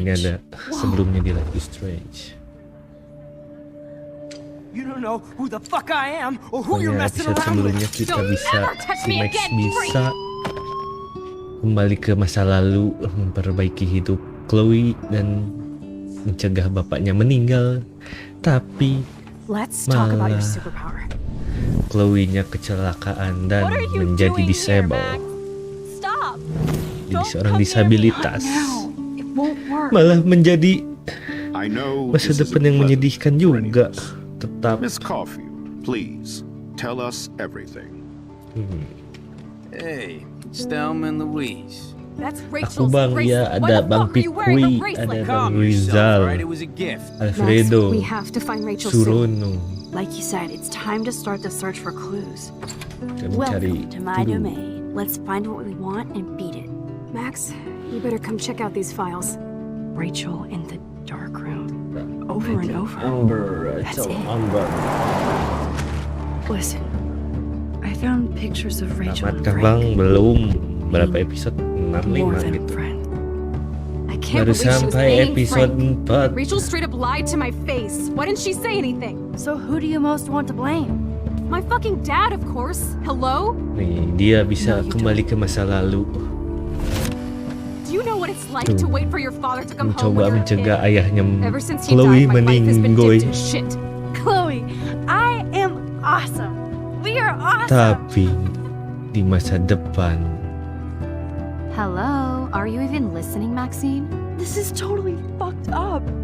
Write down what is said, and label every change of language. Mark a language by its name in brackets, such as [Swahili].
[Indonesian] Nah, ini ada sebelumnya di Life is Strange. [English] You don't know who the fuck I am or who you're messing [Indonesian] Episode [English] around with. [Indonesian] sebelumnya kita bisa si Max bisa kembali ke masa lalu, memperbaiki hidup Chloe dan mencegah bapaknya meninggal. Tapi malah Chloe-nya kecelakaan dan menjadi disable. Jadi seorang disabilitas. Malah menjadi masa depan yang menyedihkan juga. Tetap. [English] Miss Coffee, please tell us everything. Hey, Stelman Louise. [Indonesian] Aku Bang, ya ada Bang Pikwi, ada Bang Rizal, Alfredo, Surono. [English] Like you said, it's time to start the search for clues. Welcome to my domain. Let's find what we want and beat it. Max, you better come check out these files. Rachel in the dark room. Over and over. That's it. Listen, I found pictures of Rachel and [Indonesian] Tamat Bang, belum berapa episode? 65 gitu. Baru sampai episode 4. [English] Rachel straight up lied to my face. Why didn't she say anything? So who do you most want to blame? My fucking dad, of course. Hello? [Indonesian] Nih, dia bisa kembali ke masa lalu. [English] Do you know what it's like to wait for your father to come home? [Indonesian] Mencoba mencegah ayahnya [English] Ever since he [Indonesian] Chloe [English] died, my life has been [Indonesian] meninggoy. [English] dipped in shit. Chloe, I am awesome. We are awesome. [Indonesian] Tapi di masa depan, [English] Hello, are you even listening, Maxine? This is totally fucked up.